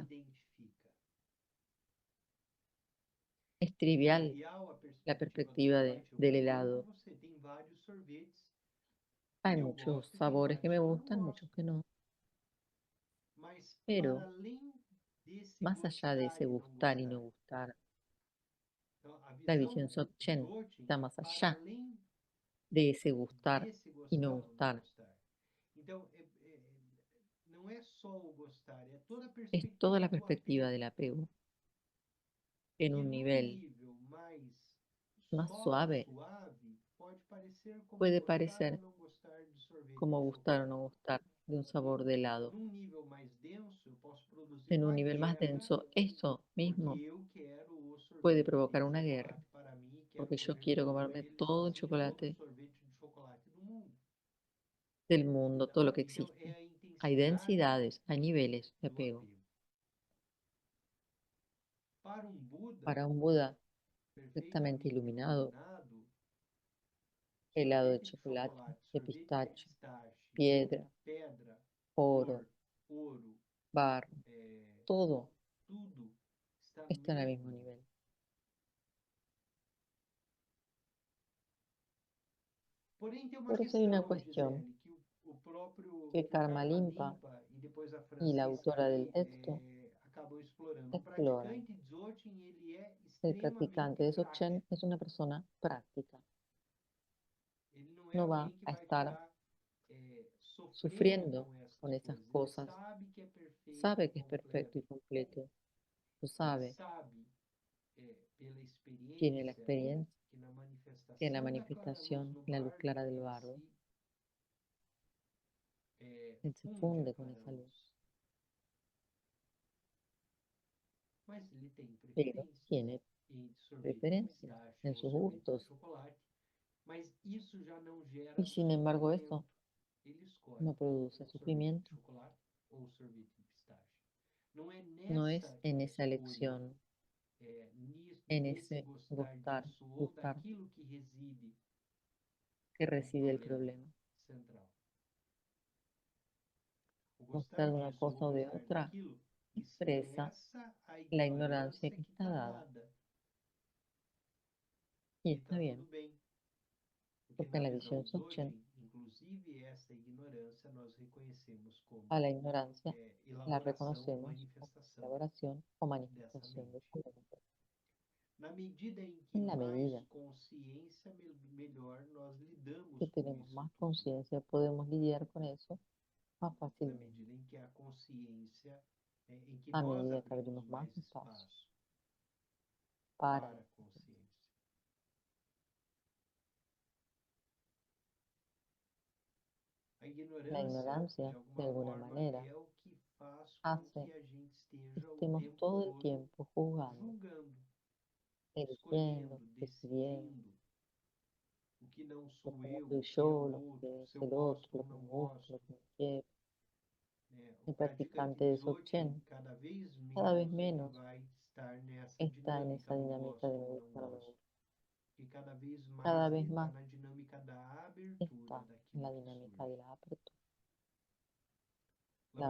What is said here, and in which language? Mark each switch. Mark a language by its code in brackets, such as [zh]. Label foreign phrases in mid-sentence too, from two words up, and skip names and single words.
[pt] desidentifica. [es] Es [pt] É [es] trivial [pt] trivial a [es] la [pt] perspectiva do [es] perspectiva [pt] chocolate, eu [es] del [pt] concordo com [es] helado. [pt] você. Tem vários sorvetes [es] Hay [pt] que eu [es] muchos [pt] gosto e tem [es] sabores que [pt] vários [es] me [pt] que eu não [es] gustan, muchos [pt] gosto. [es] que no. [pt] Mas para [es] Pero [pt] além desse [es] más allá de [pt] gostar [es] ese [pt] e não [es] gustar y no [pt] gostar, [es] gustar, [pt] então a [es] la [pt] visão [es] visión [pt] de Dzogchen [es] Dzogchen está [pt] é [es] más [pt] para [es] allá [pt] além [es] de ese gustar [pt] desse [es] y no [pt] gostar ou não [es] gustar. [pt] gostar. Então, não é só o gostar, é toda a [es] Es toda [pt] perspectiva [es] la [pt] do [es] perspectiva [pt] apego. [es] del apego en [pt] Que [es] un [pt] num [es] nivel [pt] nível mais [es] más suave [pt] suave, pode parecer como [es] puede [pt] gostar ou [es] parecer [pt] não gostar de sorvete [es] como [pt] de [es] gustar o no [pt] chocolate. [es] gustar de un sabor de helado. [pt] Num nível mais denso, eu posso produzir [es] En un [pt] uma [es] nivel más [pt] guerra [es] denso, eso [pt] porque [es] mismo [pt] eu quero o [es] puede [pt] sorvete [es] provocar [pt] de [es] una guerra, [pt] chocolate para mim, quero [es] porque yo [pt] comer [es] quiero [pt] todo [es] comerme [pt] ele [es] todo el [pt] e todo o [es] chocolate [pt] sorvete de chocolate do mundo. [es] del mundo, todo lo que [pt] Então, é [es] existe. [pt] a [es] Hay [pt] intensidade [es] densidades, hay niveles de [pt] do [es] apego. [pt] apego. Para um Buda [es] Para un Buda perfectamente [pt] perfeitamente [es] iluminado, [pt] iluminado, [es] helado de [pt] sorvete de [es] chocolate, [pt] chocolate, [es] de [pt] sorvete de [es] pistache, [pt] pistache, [es] piedra, [pt] pedra, [es] oro, [pt] flor, ouro, [es] barro, todo [pt] tudo está no [es] está en el [pt] mesmo [es] mismo [pt] nível. [es] nivel. [pt] Porém, tem uma [es] Por eso hay una [pt] questão, [es] cuestión [pt] Gisele, que [es] que [pt] que o Karma [es] Karma Limpa [pt] Limpa e depois a [es] y la [pt] Francisca [es] autora del [pt] ali [es] texto [pt] acabam explorando. O [es] exploran. [pt] praticante Dzogchen, ele é [es] El practicante [pt] extremamente [es] de [pt] prático. [es] Dzogchen es una persona práctica. [pt] Ele não é [es] No va [pt] alguém que [es] a [pt] vai [es] estar [pt] ficar sofrendo [es] sufriendo [pt] com [es] con [pt] essas [es] esas [pt] coisas. Ele [es] cosas. [pt] sabe que é perfeito e [es] Sabe que es perfecto y [pt] completo. [es] completo. Lo [pt] Ele [es] sabe. [pt] sabe, pela [es] Tiene la [pt] experiência, [es] experiencia, [pt] que na [es] tiene la [pt] manifestação da clara luz [es] manifestación, [pt] no [es] la luz [pt] bardo, [es] clara del [pt] ele [es] bardo. [pt] se [es] Él se [pt] funde a [es] funde con [pt] clara [es] esa luz. [pt] luz. Mas ele tem [es] Pero [pt] preferências [es] tiene [pt] em sorvete de [es] preferencias [pt] pistache [es] en [pt] ou [es] sus [pt] sorvete de [es] gustos. [pt] chocolate. Mas isso já não gera [es] Y sin embargo [pt] sofrimento. [es] eso [pt] Ele escolhe [es] no produce [pt] o sorvete de [es] sufrimiento. [pt] chocolate ou o sorvete de pistache. Não é [es] No es [pt] nessa [es] en esa [pt] escolha, [es] elección, en [pt] nesse [es] ese [pt] gostar [es] gustar, [pt] disso ou [es] gustar [pt] daquilo que reside [es] que [pt] o [es] reside el [pt] problema [es] problema. [pt] central. O [es] Gustar [pt] gostar [es] de una [pt] disso [es] cosa [pt] ou [es] o de [pt] gostar [es] otra [pt] daquilo [es] expresa [pt] expressa a [es] la ignorancia [pt] ignorância [es] que [pt] que [es] está [pt] está [es] dada. [pt] dada. [es] Y [pt] E [es] está [pt] está [es] bien, [pt] tudo bem. Porque [es] porque [pt] na [es] en la [pt] visão [es] visión Dzogchen, [pt] Dzogchen, inclusive essa ignorância nós reconhecemos como [es] a la ignorancia la [pt] elaboração ou [es] reconocemos como [pt] manifestação [es] elaboración o [pt] dessa [es] manifestación de [pt] mente. [es] esa mente. [pt] Na medida em que [es] En la [pt] mais [es] medida [pt] consciência, melhor nós lidamos [es] que [pt] com [es] tenemos [pt] isso [es] más [pt] tudo. [es] conciencia, podemos lidiar con eso más [pt] Na [es] fácilmente, [pt] medida em que a consciência, em que [es] a [pt] nós [es] medida que [pt] abrimos [es] abrimos más [pt] mais [es] espacio [pt] espaço [es] para [pt] para a [es] esa conciencia. [pt] consciência. A [es] La [pt] ignorância, de [es] ignorancia, de [pt] alguma [es] alguna [pt] forma, [es] manera, [pt] é o que faz com [es] hace [pt] que a gente [es] que [pt] esteja o [es] estemos [pt] tempo [es] todo el [pt] todo [es] tiempo juzgando, [pt] julgando, [es] eligiendo, [pt] escolhendo, [es] decidiendo, [pt] decidindo o que não [es] lo [pt] sou [es] que no [pt] eu, [es] soy [pt] o que é o [es] yo, lo [pt] outro, [es] que es [pt] se eu [es] el otro, [pt] gosto [es] lo [pt] ou [es] que [pt] não [es] me gusta, lo [pt] gosto. [es] que no quiero. [pt] Né? O [es] El [pt] praticante [es] practicante de [pt] Dzogchen, [es] Dzogchen [pt] cada [es] cada vez [pt] vez ele [es] menos [pt] vai estar nessa [es] está en [pt] dinâmica [es] esa [pt] do [es] dinámica [pt] gosto [es] de me [pt] ou não [es] gusta, no me [pt] gosto. [es] gusta. [pt] E cada vez mais [es] Cada [pt] ele [es] vez [pt] está [es] más [pt] na dinâmica da abertura [es] está en [pt] daquilo [es] la [pt] que [es] dinámica [pt] surge. [es] de la apertura. La